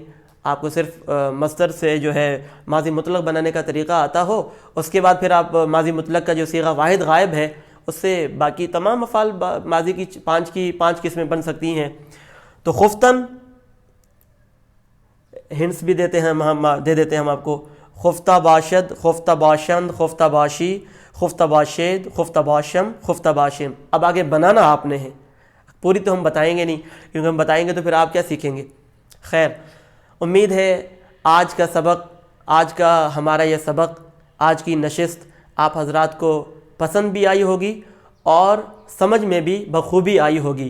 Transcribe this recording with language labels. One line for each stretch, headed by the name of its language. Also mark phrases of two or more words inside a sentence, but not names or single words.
Urdu: آپ کو صرف مصدر سے جو ہے ماضی مطلق بنانے کا طریقہ آتا ہو، اس کے بعد پھر آپ ماضی مطلق کا جو صیغہ واحد غائب ہے اس سے باقی تمام افعال ماضی کی 5 قسمیں بن سکتی ہیں. تو خفتن ہنٹس بھی دے دیتے ہیں ہم آپ کو.
Persian: خفتہ باشد، خفتہ باشند، خفتہ باشی، خفتہ باشید، خفتہ باشم، خفتہ باشم.
Urdu: اب آگے بنانا آپ نے ہے. پوری تو ہم بتائیں گے نہیں، کیونکہ ہم بتائیں گے تو پھر آپ کیا سیکھیں گے. خیر، امید ہے آج کا ہمارا یہ سبق، آج کی نشست آپ حضرات کو پسند بھی آئی ہوگی اور سمجھ میں بھی بخوبی آئی ہوگی.